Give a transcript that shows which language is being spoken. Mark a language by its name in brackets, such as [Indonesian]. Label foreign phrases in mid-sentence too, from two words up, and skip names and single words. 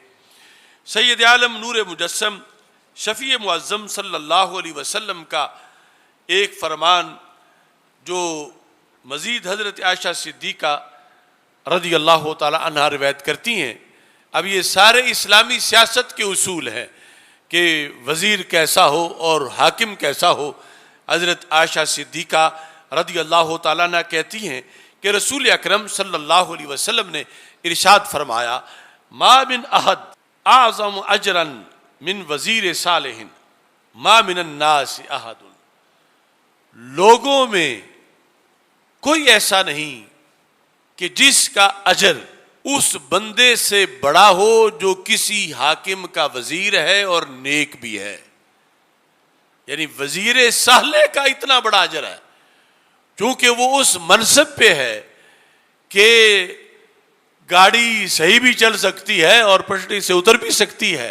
[Urdu] سید عالم نور مجسم شفیع معظم صلی اللہ علیہ وسلم کا ایک فرمان جو مزید حضرت عائشہ صدیقہ رضی اللہ تعالی عنہا روایت کرتی ہیں۔ اب یہ سارے اسلامی سیاست کے اصول ہیں کہ وزیر کیسا ہو اور حاکم کیسا ہو۔ حضرت عائشہ صدیقہ رضی اللہ تعالیٰ عنہ کہتی ہیں کہ رسول اکرم صلی اللہ علیہ وسلم نے ارشاد فرمایا، [Arabic] ما من احد اعظم اجرا من وزیر صالح ما من الناس احد، [Urdu] لوگوں میں کوئی ایسا نہیں کہ جس کا اجر اس بندے سے بڑا ہو جو کسی حاکم کا وزیر ہے اور نیک بھی ہے۔ یعنی وزیر صالح کا اتنا بڑا اجر ہے کیونکہ وہ اس منصب پہ ہے کہ گاڑی صحیح بھی چل سکتی ہے اور پٹری سے اتر بھی سکتی ہے۔